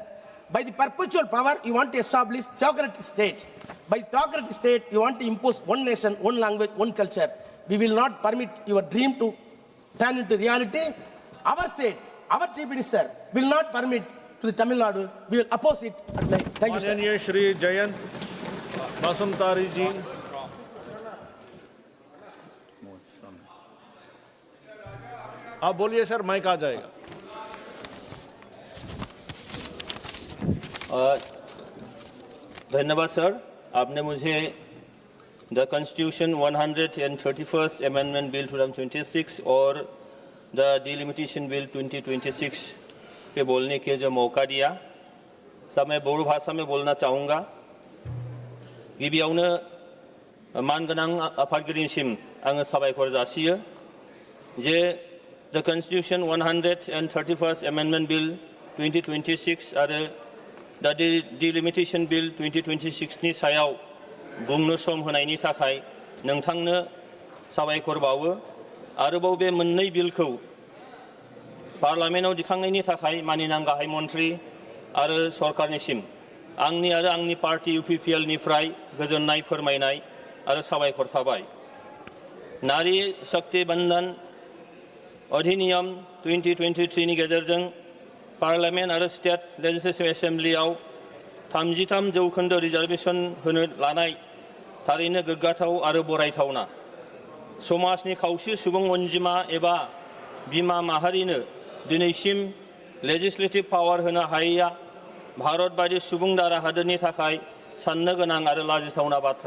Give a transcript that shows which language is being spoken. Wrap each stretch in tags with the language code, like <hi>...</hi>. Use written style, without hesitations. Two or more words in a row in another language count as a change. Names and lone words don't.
<en>By the perpetual power, you want to establish theocratic state. By theocratic state, you want to impose one nation, one language, one culture. We will not permit your dream to turn into reality. Our state, our Chief Minister will not permit to the Tamil Nadu. We will oppose it. Thank you, sir.</en> <hi>माननीय श्री जयंत बासुमतारी जी, आप बोलिए सर, माइक आ जाएगा. धन्यवाद सर, आपने मुझे द कॉन्स्टिट्यूशन 131st अमेंडमेंट बिल 2026 और द डिलिमिटेशन बिल 2026 पे बोलने के जो मौका दिया. सब मैं बोडो भाषा में बोलना चाहूँगा.</hi> <brx>गिबियावनो मानगोनां आफादगिरिनिसिम आङो साबायखर जासियो जे the Constitution 131st Amendment Bill 2026 आरो दा delimitation Bill 2026 नि सायाव बुंनो सम होनायनि थाखाय नोंथांनो साबायखर बावो। आरोबाव बे मोननै बिलखौ पार्लामेन्टआव दिखांनायनि थाखाय माननीय गाहाय मन्त्रि आरो सरकारनिसिम आंनि आरो आंनि पार्टी UPPL निफ्राय गोजोननाय फोरमायनाय आरो साबायखर थाबाय। नारी शक्ति बंधन अधिनियम 2023 नि गेजेरजों पार्लामेन्ट आरो स्टेट लेजिस्लेटिव एसेम्बलियाव 33% रिजार्वेशन होनो लानाय थारैनो गोग्गाथाव आरो बरायथावना। समाजनि खावसे सुबुं अनजिमा एबा बिमा माहारिनो दिनैसिम</brx> <en>legislative power</en> <brx>होनो हायैया भारत बायदि सुबुं दारा हादोरनि थाखाय साननो गोनां आरो लाजिथावना बाथ्रा।</brx>